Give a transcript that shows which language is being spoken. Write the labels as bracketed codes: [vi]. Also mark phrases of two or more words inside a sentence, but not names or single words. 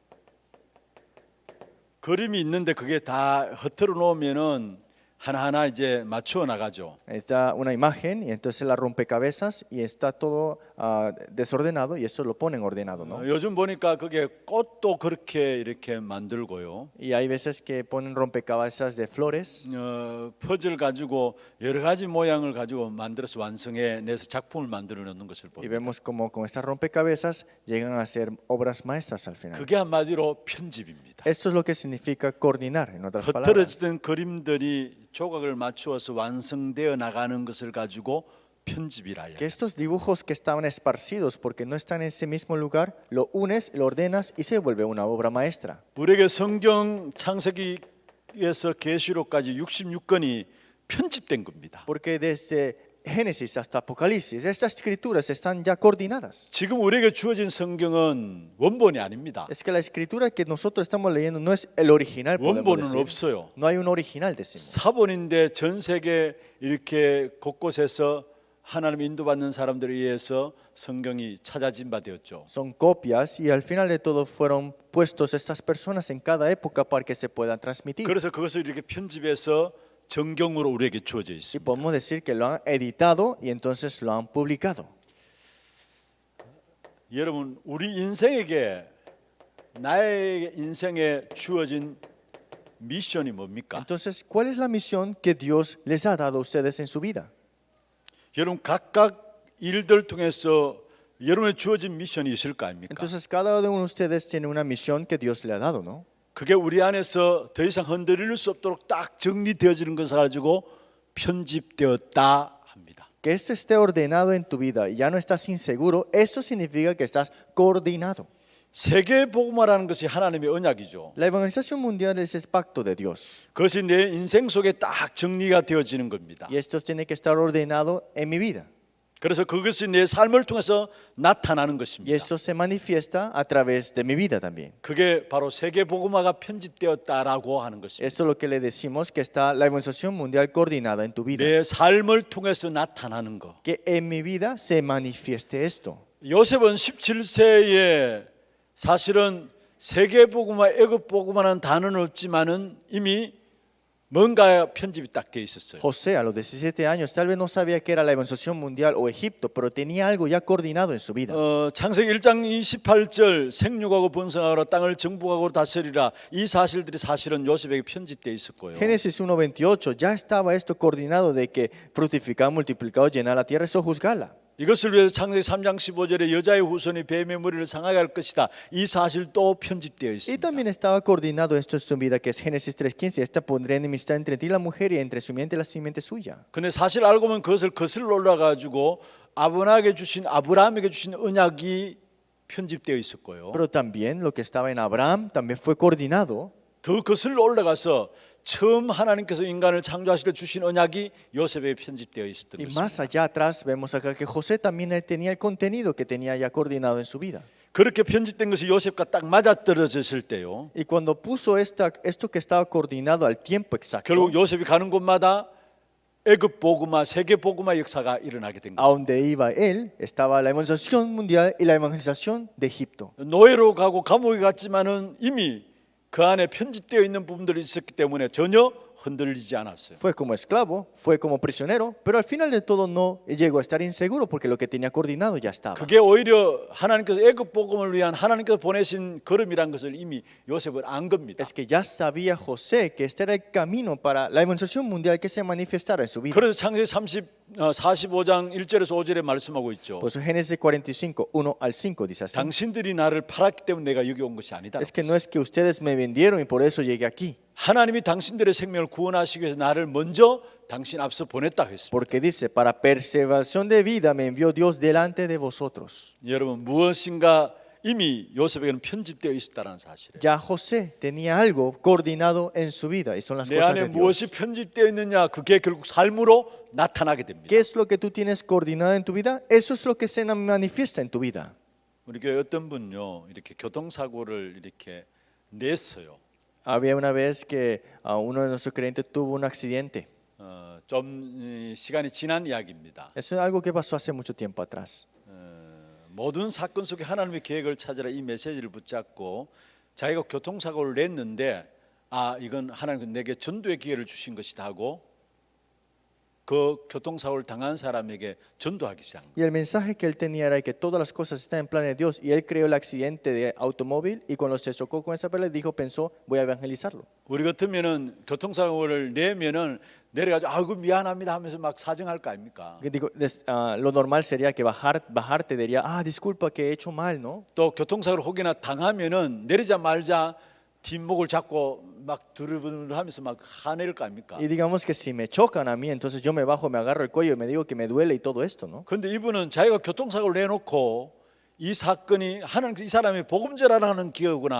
[ko] 그림이 있는데 그게 다 흐트러 놓으면은 하나하나 이제 맞추어 나가죠. [es] Está una imagen y entonces la rompecabezas y está todo desordenado y eso lo ponen ordenado, ¿no? [ko] 요즘 보니까 그게 꽃도 그렇게 이렇게 만들고요. [es] Y hay veces que ponen rompecabezas de flores [ko] 퍼즐 가지고 여러 가지 모양을 가지고 만들어서 완성해 내서 작품을 만들어 놓는 것을 [es] y [ko] 봅니다. [es] vemos como con estas rompecabezas llegan a ser obras maestras al final. [ko] 그게 한마디로 편집입니다. [es] Eso es lo que significa coordinar, en otras palabras. [ko] 흐트러지던 그림들이 조각을 맞추어서 완성되어 나가는 것을 가지고 편집이라 [es] Que [ko] 해요. [es] estos dibujos que estaban esparcidos porque no están en ese mismo lugar, lo unes, lo ordenas y se vuelve una obra maestra. [ko] 우리에게 성경 창세기에서 계시록까지 66권이 편집된 겁니다. [es] Porque desde Génesis hasta Apocalipsis, estas escrituras están ya coordinadas. [ko] 지금 우리에게 주어진 성경은 원본이 아닙니다. [es] Es que la escritura que nosotros estamos leyendo no es el original, podemos [ko] 원본은 [es] decir. [ko] 없어요. [es] No hay un original, decimos. [ko] 사본인데 전 세계 이렇게 곳곳에서 하나님 인도받는 사람들에 의해서 성경이 찾아진 바 되었죠. [es] Son copias y al final de todo fueron puestos estas personas en cada época para que se puedan transmitir. [ko] 그래서 그것을 이렇게 편집해서 정경으로 우리에게 주어져 [es] Y [ko] 있습니다. [es] podemos decir que lo han editado y entonces lo han publicado. [ko] 여러분, 우리 인생에게 나의 인생에 주어진 미션이 뭡니까? [es] Entonces, ¿cuál es la misión que Dios les ha dado a ustedes en su vida? [ko] 여러분 각각 일들 통해서 여러분의 주어진 미션이 있을 거 아닙니까? [es] Entonces, cada uno de ustedes tiene una misión que Dios le ha dado, ¿no? [ko] 그게 우리 안에서 더 이상 흔들릴 수 없도록 딱 정리되어지는 것을 가지고 편집되었다 합니다. [es] Que esto esté ordenado en tu vida y ya no estás inseguro, eso significa que estás coordinado. [ko] 세계 복음화라는 것이 하나님의 언약이죠. [es] La evangelización mundial es el pacto de Dios. [ko] 그것이 내 인생 속에 딱 정리가 되어지는 겁니다. [es] Y esto tiene que estar ordenado en mi vida. [ko] 그래서 그것이 내 삶을 통해서 나타나는 [es] Y [ko] 것입니다. [es] eso se manifiesta a través de mi vida también. [ko] 그게 바로 세계 복음화가 편집되었다라고 하는 것입니다. [es] Eso es lo que le decimos que está la evangelización mundial coordinada en tu vida. [ko] 내 삶을 통해서 나타나는 것. [es] Que en mi vida se manifieste esto. [ko] 요셉은 17세에 사실은 세계 복음화, 애굽 복음화라는 단어는 없지만은 이미 뭔가 편집이 딱 돼 있었어요. [es] José a los 17 años tal vez no sabía que era la evangelización mundial o Egipto, pero tenía algo ya coordinado en su vida. [ko] 창세기 1장 28절 생육하고 번성하라 땅을 정복하고 다스리라 이 사실들이 사실은 요셉에게 편집돼 있었고요. [es] Génesis 1:28 ya estaba esto coordinado de que fructificar, multiplicar, llenar la tierra, sojuzgarla. [ko] 이것을 위해서 창세기 3장 15절에 여자의 후손이 뱀의 머리를 상하게 할 것이다. 이 사실도 편집되어 [es] Y [ko] 있습니다. [es] también estaba coordinado esto en su vida, que es Génesis 3:15, esta pondré enemistad entre ti y la mujer y entre su simiente y la simiente suya. [ko] 근데 사실 알고 보면 그것을 거슬러 올라가지고 아브라함에게 주신 언약이 편집되어 있었고요. [es] Pero también lo que estaba en Abraham también fue coordinado. [ko] 더 거슬러 올라가서 처음 하나님께서 인간을 창조하실 때 주신 언약이 요셉에 편집되어 있었던 [es] Y más [ko] 것입니다. [es] allá atrás vemos acá que José también él tenía el contenido que tenía ya coordinado en su vida. [ko] 그렇게 편집된 것이 요셉과 딱 맞아떨어졌을 때요. [es] Y cuando puso esto que estaba coordinado al tiempo exacto, [ko] 결국 요셉이 가는 곳마다 애굽 복음화, 세계 복음화 역사가 일어나게 된 [es] a [ko] 것입니다. [es] donde iba él estaba la evangelización mundial y la evangelización de Egipto. [ko] 노예로 가고 감옥에 갔지만은 이미 그 안에 편집되어 있는 부분들이 있었기 때문에 전혀 흔들리지 않았어요. [es] Fue como esclavo, fue como prisionero, pero al final de todo no llegó a estar inseguro porque lo que tenía coordinado ya estaba. [ko] 그게 오히려 하나님께서 애굽 복음을 위한 하나님께서 보내신 걸음이란 것을 이미 요셉은 안 겁니다. [es] Es que ya sabía José que este era el camino para la evangelización mundial que se manifestara en su vida. [ko] 그래서 창세기 45장 1절에서 5절에 말씀하고 있죠. [es] Por eso Génesis 45, 1 al 5 dice así. [ko] 당신들이 나를 팔았기 때문에 내가 여기 온 것이 아니다. [es] Es que no es que ustedes me vendieron y por eso llegué aquí. [ko] 하나님이 당신들의 생명을 구원하시기 위해서 나를 먼저 당신 앞서 보냈다 했습니다. [es] Porque dice, para preservación de vida me envió Dios delante de vosotros. [ko] 여러분 무엇인가 이미 요셉에게는 편집되어 있었다는 사실이에요. [es] Ya José tenía algo coordinado en su vida y son las [ko] 내 [es] cosas [ko] 안에 [es] de [ko] 무엇이 [es] Dios. [ko] 편집되어 있느냐 그게 결국 삶으로 나타나게 됩니다. [es] ¿Qué es lo que tú tienes coordinado en tu vida? Eso es lo que se manifiesta en tu vida. [ko] 우리 교회 어떤 분요 이렇게 교통사고를 이렇게 냈어요. [es] Había una vez que uno de nuestros creyentes tuvo un accidente. [ko] 좀 시간이 지난 이야기입니다. [es] Eso es algo que pasó hace mucho tiempo atrás. [ko] 모든 사건 속에 하나님의 계획을 찾으라 이 메시지를 붙잡고 자기가 교통사고를 냈는데 이건 하나님께서 내게 전도의 기회를 주신 것이다 하고 그 교통사고를 당한 사람에게 전도하기 시작합니다. [es] Y el mensaje que él tenía era que todas las cosas están en plan de Dios y él creó el accidente de automóvil y cuando se chocó con esa pelea pensó voy a evangelizarlo. [ko] 우리 같으면은 교통사고를 내면은 내려가지고 아이고 미안합니다 하면서 막 사정할 거 아닙니까? [es] Lo normal sería que bajarte diría disculpa que he hecho mal, ¿no? [ko] 또 교통사고를 혹여나 당하면은 내리자마자 뒷목을 잡고 막 두루두루하면서 막 화낼 거 아닙니까? [es] Y digamos que si me chocan a mí, entonces yo me bajo, me agarro el cuello y me digo que me duele y todo esto, ¿no? [ko] 그런데 이분은 자기가 교통사고를 내놓고 이 사건이 하나님께서 이 사람이 복음 전하라는 기회구나.